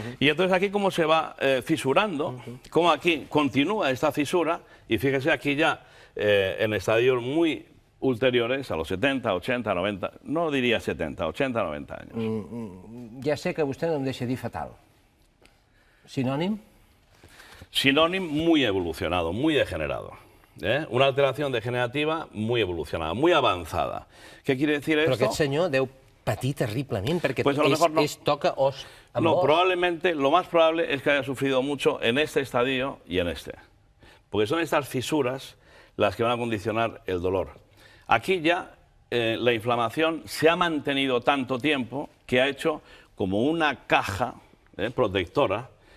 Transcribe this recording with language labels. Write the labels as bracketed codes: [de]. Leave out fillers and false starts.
[es] Y entonces aquí cómo se va fisurando, cómo aquí continúa esta fisura, y fíjese aquí ya en estadios muy ulteriores, a los 70, 80, 90, no diría 70, 80, 90 años. [ca] Ja sé que vostè no em deixa dir fatal. ¿Sinónimo? [es] Sinónimo muy evolucionado, muy degenerado. Una alteración degenerativa muy evolucionada, muy avanzada. ¿Qué quiere decir esto? [ca] Però aquest senyor deu patir terriblement, perquè [es] pues a lo mejor no. [ca] Toca os amb no, os. [es] Probablemente, lo más probable es que haya sufrido mucho en este estadio y en este. Porque son estas fisuras las que van a condicionar el dolor. Aquí ya la inflamación se ha mantenido tanto tiempo que ha hecho como una caja protectora.